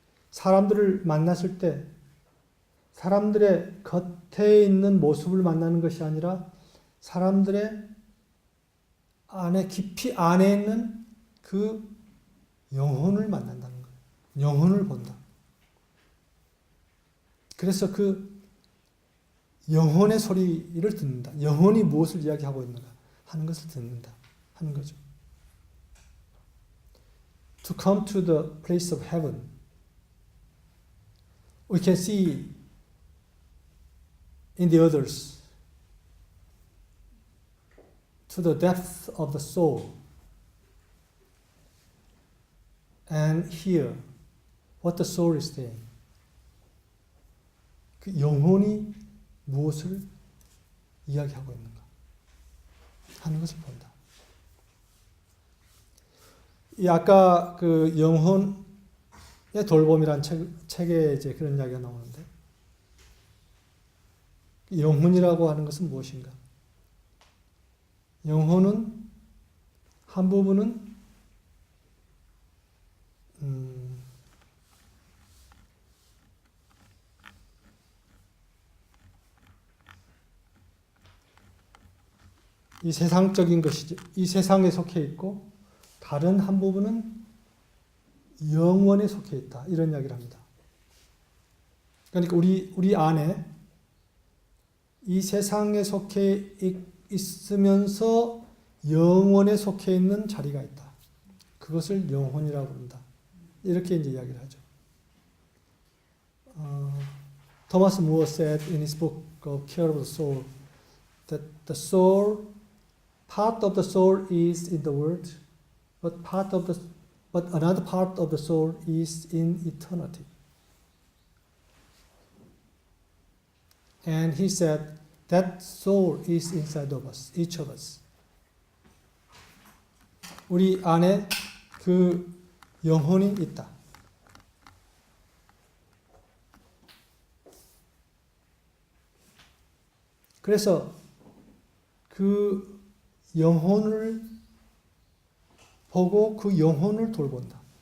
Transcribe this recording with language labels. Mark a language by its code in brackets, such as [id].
[ko] 사람들을 만났을 때 사람들의 겉에 있는 모습을 만나는 것이 아니라 사람들의 안에 깊이 안에 있는 그 영혼을 만난다는 거예요. 영혼을 본다. 그래서 그 영혼의 소리를 듣는다. 영혼이 무엇을 이야기하고 있는가 하는 것을 듣는다 하는 거죠. [en] To come to the place of heaven, we can see in the others to the depth of the soul and hear what the soul is saying. [ko] 그 영혼이 무엇을 이야기하고 있는가 하는 것을 본다. 이 아까 그 영혼의 돌봄이란 책에 이제 그런 이야기가 나오는데 영혼이라고 하는 것은 무엇인가? 영혼은 한 부분은 이 세상적인 것이죠. 이 세상에 속해 있고 다른 한 부분은 영원에 속해 있다. 이런 이야기를 합니다. 그러니까 우리 안에 이 세상에 속해 있으면서 영원에 속해 있는 자리가 있다. 그것을 영혼이라고 부른다. 이렇게 이제 이야기를 하죠. [en] Thomas Moore said in his book of Care of the Soul that the soul, part of the soul is in the world, but another part of the soul is in eternity. And he said that soul is inside of us, each of us. [ko] 우리 안에 그 영혼이 있다. 그래서 그 영혼을 보고 그 영혼을 돌본다.